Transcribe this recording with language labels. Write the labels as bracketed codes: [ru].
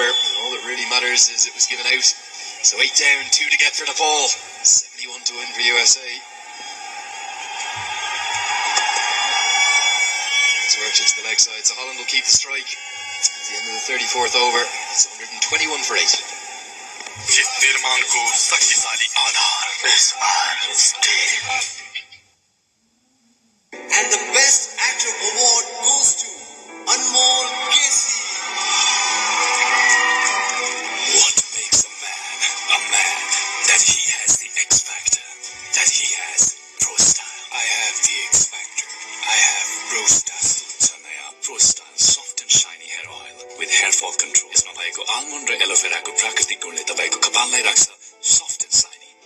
[en] And all that really matters is it was given out. So 8 down, 2 to get for Nepal. 71 to win for USA. It's worked into the leg side, so Holland will keep the strike. At the end of the 34th over, it's 121 for 8. [ne] जिस निर्माण को शक्तिशाली आधार [en] And the Best Actor Award goes to Anmol Kesi. What makes a man? That he has the X Factor. That he has Pro Style. I have the X Factor. I have Pro Style. Sanaya Pro Style Soft and Shiny Hair Oil with hair fall control. [ne] यसमा भएको almond र एलोभेराको प्राकृतिक गुणले तपाईको कपाललाई राख्छ [en] Soft and shiny.